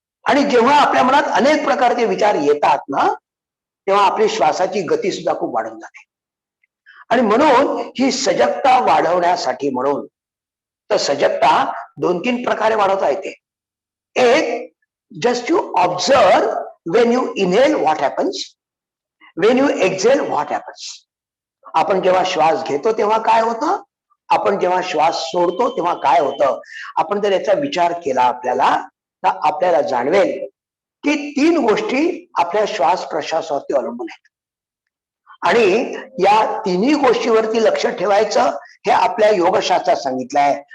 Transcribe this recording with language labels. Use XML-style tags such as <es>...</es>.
<mr>आणि जेव्हा आपल्या मनात अनेक प्रकारचे विचार येतात ना, तेव्हा आपली श्वासाची गती सुद्धा खूप वाढून जाते. आणि म्हणून ही सजगता वाढवण्यासाठी म्हणून, तर सजगता 2-3 प्रकारे वाढवता येते. एक,</mr> <en>just to observe when you inhale what happens, when you exhale what happens.</en> <mr>आपण जेव्हा श्वास घेतो तेव्हा काय होतं, आपण जेव्हा श्वास सोडतो तेव्हा काय होतं. आपण जर याचा विचार केला आपल्याला, तर आपल्याला जाणवेल की 3 गोष्टी आपल्या श्वास प्रश्वासावरती अवलंबून आहेत. आणि या तिन्ही गोष्टीवरती लक्ष ठेवायचं हे आपल्या योगशास्त्रात सांगितलं आहे.</mr>